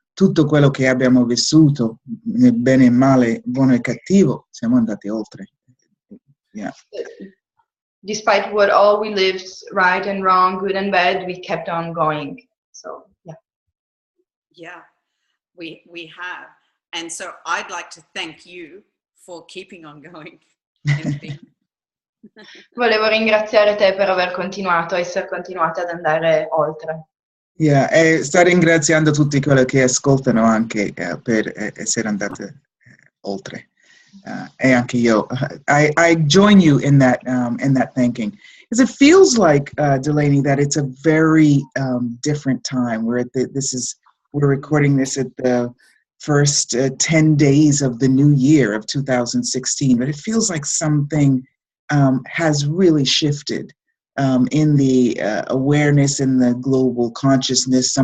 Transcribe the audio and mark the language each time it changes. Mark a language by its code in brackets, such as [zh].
[it] Tutto quello che abbiamo vissuto, bene e male, buono e cattivo, siamo andati oltre. [en] Yeah. Despite what all we lived, right and wrong, good and bad, we kept on going. So, yeah. Yeah, we have. And so I'd like to thank you for keeping on going. [it] Volevo ringraziare te per aver continuato, essere continuate ad andare oltre. Yeah, e sto ringraziando tutti quelli che ascoltano anche per essere andate oltre. E anche io. [en] I join you in that thanking. Because it feels like, Delaney, that it's a very different time. We're recording this at the first 10 days of the new year of 2016, but it feels like something has really shifted in the awareness, in the global consciousness.